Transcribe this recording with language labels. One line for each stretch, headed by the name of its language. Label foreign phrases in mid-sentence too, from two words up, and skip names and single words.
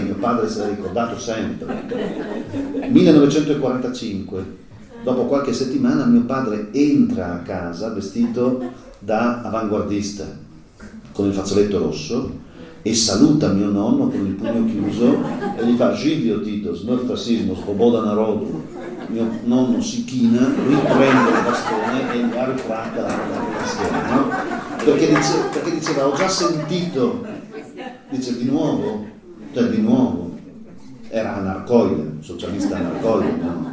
Italian: Mio padre se l'ha ricordato sempre. 1945, dopo qualche settimana, mio padre entra a casa vestito da avanguardista con il fazzoletto rosso e saluta mio nonno con il pugno chiuso e gli fa:
Slovenian: Živio Tito, smrt fascismo, svoboda narodu.
Italian: Mio nonno si china, riprende il bastone e gli ha rifratta la schiena, no? Perché diceva: ho già sentito, dice di nuovo, era anarcoide, socialista anarcoide, no?